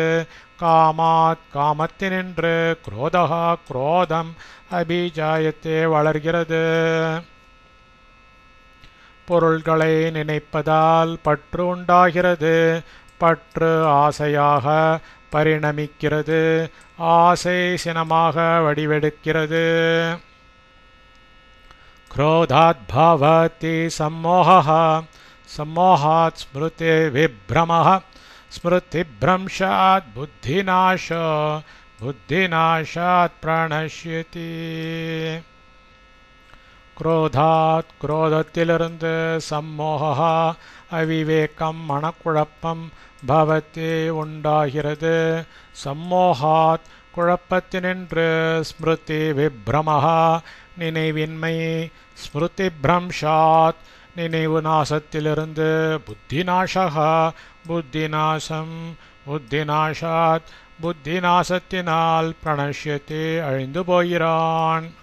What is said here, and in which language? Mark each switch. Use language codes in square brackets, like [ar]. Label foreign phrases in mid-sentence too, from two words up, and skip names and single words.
[ta] காமாத் காமத்தினின்று குரோதஹா குரோதம் அபிஜாயத்தே வளர்கிறது. பொருள்களை நினைப்பதால் பற்று உண்டாகிறது. பற்று ஆசையாக பரிணமிக்கிறது. ஆசை சினமாக வடிவெடுக்கிறது. [sa] क्रोधात् भवति सम्मोहः सम्मोहात् स्मृति विभ्रमः स्मृतिभ्रंशात् बुद्धिनाशो बुद्धिनाशात् प्रणश्यति. [ta] क्रोधात् क्रोधத்திலிருந்து சம்மோகா அவிவேகம் மனக்குழப்பம் பவதி உண்டாகிறது. சம்மோகாத் குழப்பத்தினின்று [sa] स्मृति विभ्रमः [ta] நினைவின்மை [sa] स्मृति भ्रंशात् [ta] நினைவு நாசத்திலிருந்து புத்திநாசகா புத்திநாசம் புத்திநாசாத் புத்திநாசத்தினால் பிரணஷ்யத்தை அழிந்து போகிறான்.